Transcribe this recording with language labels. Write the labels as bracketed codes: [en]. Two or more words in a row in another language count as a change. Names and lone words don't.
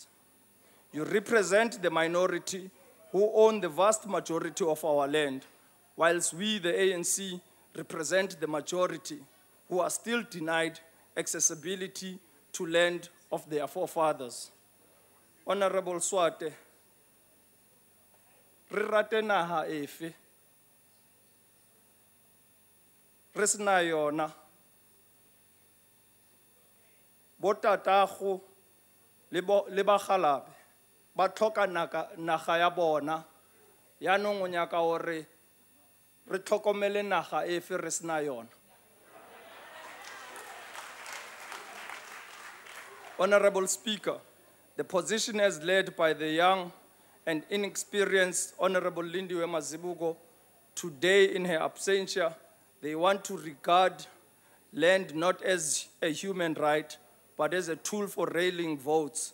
[en] You represent the minority who own the vast majority of our land, whilst we, the ANC, represent the majority who are still denied accessibility to land of their forefathers. [tn] Honorable Swate, re rate naha efe, re sena yona, botatago le bagalabe ba tlhoka naga ya bona, yaanong o nyaka gore re tlhokomele naga efe re sena yona. [en] Honorable Speaker, the position as led by the young and inexperienced Honorable Lindiwe Mazibuko, today in her absentia, they want to regard land not as a human right, but as a tool for railing votes.